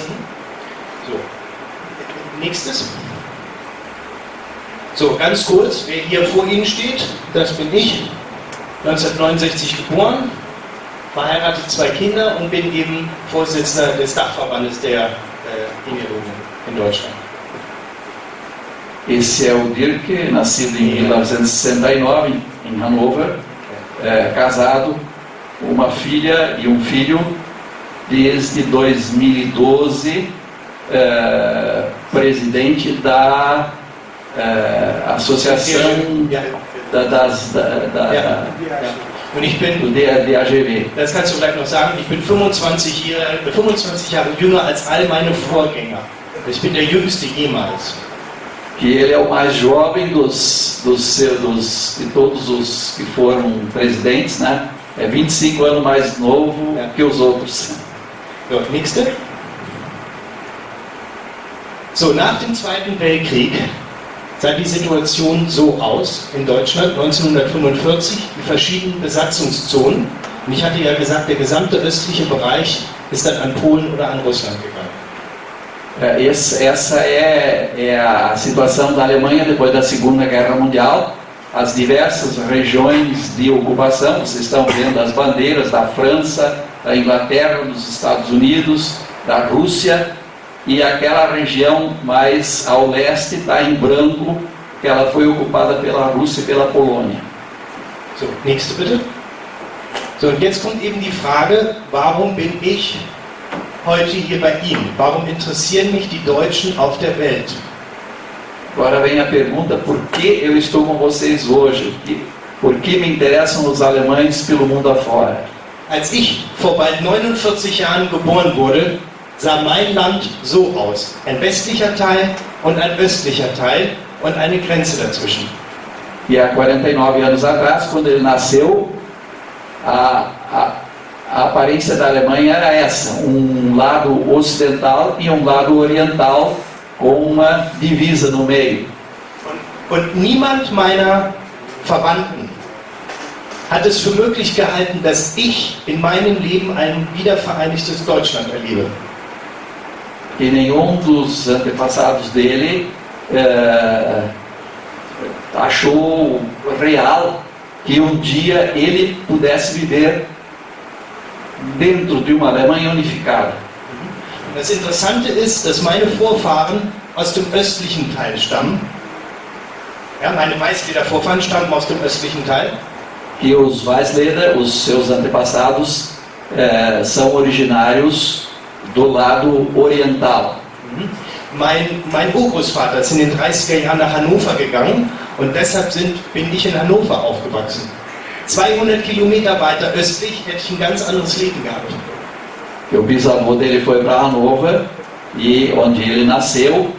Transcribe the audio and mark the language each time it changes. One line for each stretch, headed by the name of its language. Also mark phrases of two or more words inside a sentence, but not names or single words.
German: So, nächstes. So, ganz kurz, wer hier vor Ihnen steht, das bin ich, 1969 geboren, verheiratet, 2 Kinder und bin eben Vorsitzender des Dachverbandes der Immigrierungen in Deutschland.
Portuguese: Esse é o Dirk, nascido em 1969 em Hannover, casado, uma filha e um filho, desde 2012, presidente da Associação
German: Und ich bin,
Portuguese: do DAGW.
German: das kannst du vielleicht noch sagen, ich bin 25 Jahre jünger als all meine Vorgänger. Ich bin der Jüngste jemals.
Portuguese: Que ele é o mais jovem de todos os que foram presidentes, né? É 25 anos mais novo que os outros.
German: So, nächste. So, nach dem Zweiten Weltkrieg sah die Situation so aus in Deutschland 1945, die verschiedenen Besatzungszonen. Und ich hatte ja gesagt, der gesamte östliche Bereich ist dann an Polen oder an Russland gegangen.
Portuguese: Essa é a situação da Alemanha depois da Segunda Guerra Mundial. As diversas regiões de ocupação, vocês estão vendo as bandeiras da França, da Inglaterra, dos Estados Unidos, da Rússia, e aquela região mais ao leste está em branco, que ela foi ocupada pela Rússia e pela Polônia.
German: So, nächste bitte. So, und jetzt kommt eben die Frage, warum bin ich heute hier bei Ihnen? Warum interessieren mich die Deutschen auf der Welt?
Portuguese: Agora vem a pergunta, por que eu estou com vocês hoje? Por que me interessam os alemães pelo mundo afora?
German: Als ich vor bald 49 Jahren geboren wurde, sah mein Land so aus. Ein westlicher Teil und ein östlicher Teil und eine Grenze dazwischen.
Portuguese: E há 49 anos atrás, quando ele nasceu, a aparência da Alemanha era essa, um lado ocidental e um lado oriental, com uma divisa no meio.
German: Und niemand meiner Verwandten hat es für möglich gehalten, dass ich in meinem Leben ein wiedervereinigtes Deutschland erlebe.
Portuguese: E nenhum dos antepassados dele achou real que um dia ele pudesse viver dentro de uma Alemanha unificada.
German: Das Interessante ist, dass meine Vorfahren aus dem östlichen Teil stammen. Ja, meine Weißleder-Vorfahren stammen aus dem östlichen Teil.
Portuguese: Que os Weißleder, os seus antepassados, são originários do lado oriental.
German: Mein Urgroßvater ist in den 30er Jahren nach Hannover gegangen und deshalb bin ich in Hannover aufgewachsen. 200 Kilometer weiter östlich hätte ich ein ganz anderes Leben gehabt.
Portuguese: O bisavô dele foi para Hannover, e onde ele nasceu.